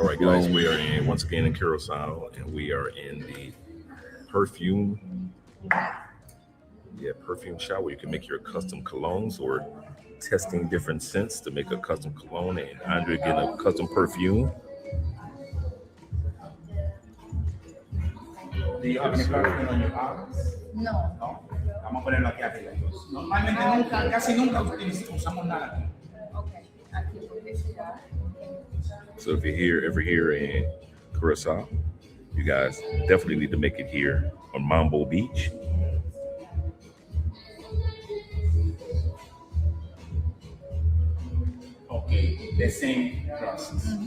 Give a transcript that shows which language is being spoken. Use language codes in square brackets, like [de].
[en] All right, guys, we are once again in Curacao, and we are in the perfume shop where you can make your custom colognes or testing different scents to make a custom cologne, and Andre getting a custom perfume. Do you have any perfume on your arms? No. No. [es] Vamos a ponerlo aquí arriba. Normalmente nunca, casi nunca usamos nada aquí. [en] Okay. So if you're ever here in Curacao, you guys definitely need to make it here on Mambo Beach. Okay, the same process.